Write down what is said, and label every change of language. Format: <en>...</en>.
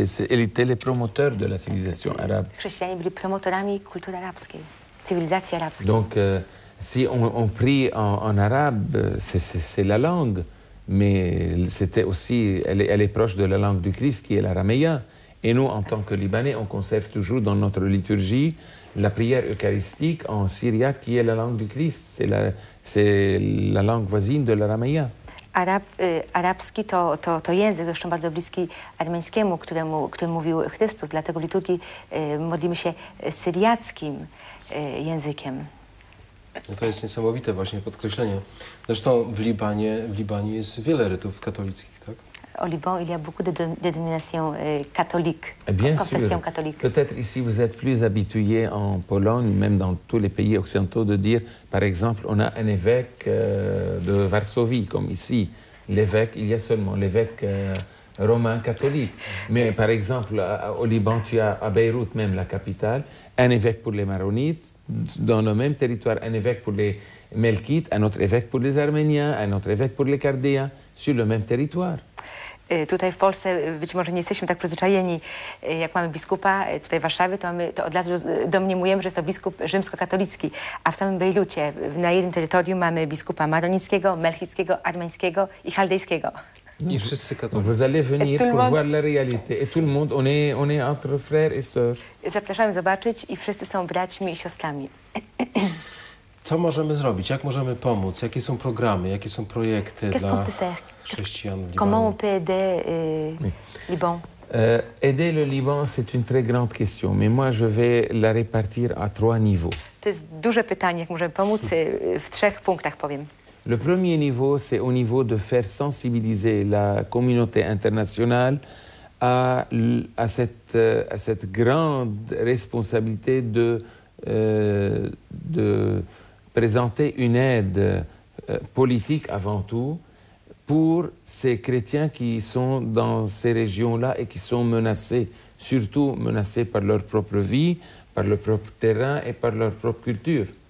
<fr>Elle était les promoteurs de la civilisation arabe.</fr> <pl>Chrześcijanie byli promotorami kultury arabskiej, cywilizacji arabskiej.</pl> <fr>Donc, si on prie en arabe, c'est la langue, mais c'était aussi, elle est proche de la langue du Christ, qui est l'araméen. Et nous, en tant que Libanais, on conserve toujours dans notre liturgie la prière eucharistique en syriaque, qui est la langue du Christ. C'est la langue voisine de l'araméen.</fr> <pl>Arabski to język, zresztą bardzo bliski armeńskiemu, którym mówił Chrystus. Dlatego w liturgii modlimy się syriackim językiem. No to jest niesamowite właśnie podkreślenie. Zresztą w Libanie jest wiele rytów katolickich, tak?</pl> <fr>Au Liban, il y a beaucoup de dénominations catholiques, Bien confessions sûr. catholiques. Peut-être ici vous êtes plus habitués en Pologne, même dans tous les pays occidentaux, de dire, par exemple, on a un évêque de Varsovie, comme ici. L'évêque, il y a seulement l'évêque romain catholique. Mais par exemple, au Liban, tu as à Beyrouth, même la capitale, un évêque pour les Maronites, dans le même territoire, un évêque pour les Melkites, un autre évêque pour les Arméniens, un autre évêque pour les Chaldéens, sur le même territoire.</fr> <pl>Tutaj w Polsce być może nie jesteśmy tak przyzwyczajeni, jak mamy biskupa tutaj w Warszawie, to od razu domniemujemy, że jest to biskup rzymskokatolicki, a w samym Bejrucie na jednym terytorium mamy biskupa maronickiego, melchickiego, armeńskiego i chaldejskiego. I wszyscy katolicy.</pl> <fr>Vous allez venir pour voir la réalité. Et tout le monde, on est entre frères et sœurs.</fr> <pl>Zapraszamy zobaczyć i wszyscy są braćmi i siostrami. Co możemy zrobić? Jak możemy pomóc? Jakie są programy? Jakie są projekty dla chrześcijan w Libanie?</pl> <fr>Comment on peut aider Liban? Aider le Liban, c'est une très grande question, mais moi je vais la répartir à 3 niveaux.</fr> <pl>To jest duże pytanie, jak możemy pomóc, w 3 punktach powiem.</pl> <fr>Le premier niveau, c'est au niveau de faire sensibiliser la communauté internationale à cette grande responsabilité de présenter une aide politique avant tout pour ces chrétiens qui sont dans ces régions-là et qui sont menacés, surtout menacés par leur propre vie, par leur propre terrain et par leur propre culture.</fr>